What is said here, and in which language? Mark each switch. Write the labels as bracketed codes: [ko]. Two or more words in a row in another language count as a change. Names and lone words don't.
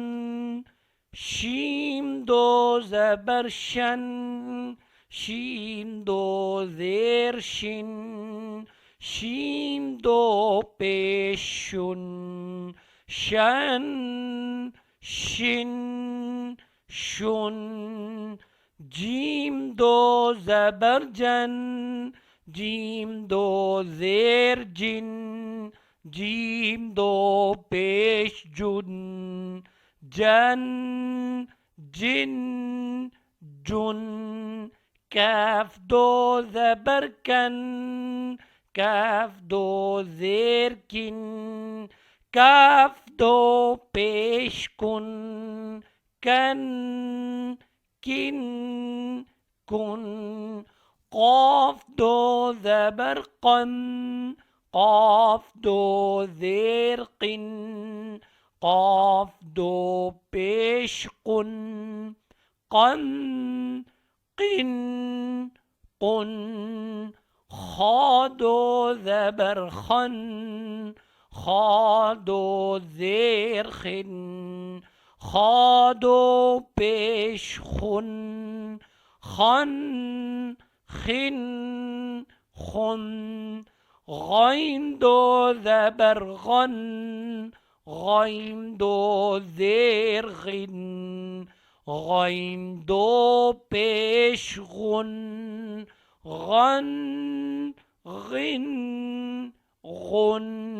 [ur] شیم دو زبر شن شین دو زیر شن شین دو پیش شن شن شن شن. جیم دو زبر جن جیم دو زیر جن جیم دو پیش جن جن جن جن. کاف دو زبر کن کاف دو زیر کن کاف دو پیش کن کن کن کن. قاف دو زبر قن قاف دو زیر قن قاف دو پیش قن قن قن قن. خا دو زبر خن خا دو زیر خن خا دو پیش خن خن خن خن. غین دو زبر غن غین دو زیر غن غین دو پیش غن غن غن غن.